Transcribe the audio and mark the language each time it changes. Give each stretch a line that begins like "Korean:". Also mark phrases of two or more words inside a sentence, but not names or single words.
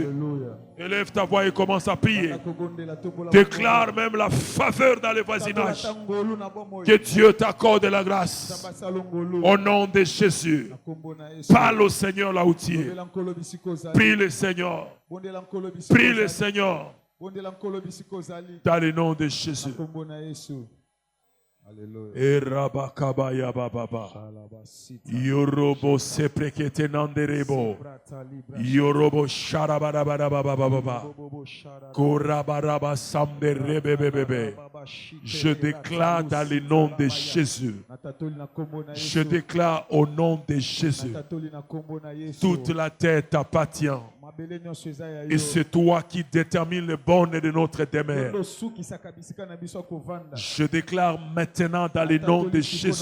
French: Élève ta voix et commence à prier. Déclare même la faveur dans le voisinage. Que Dieu t'accorde la grâce. Au nom de Jésus. Parle au Seigneur là où tu es. Prie le Seigneur. Prie le Seigneur. Dans le nom de Jésus. Erabakabaya bababa. Yorobo seprekete nanderebo. Yorobo sharabarababa. Korabaraba samderebebebe. Je déclare dans le nom de Jésus. Je déclare au nom de Jésus. Toute la terre t'appartient. Et c'est toi qui détermines les bornes de notre demeure. Je déclare maintenant dans le nom de Jésus.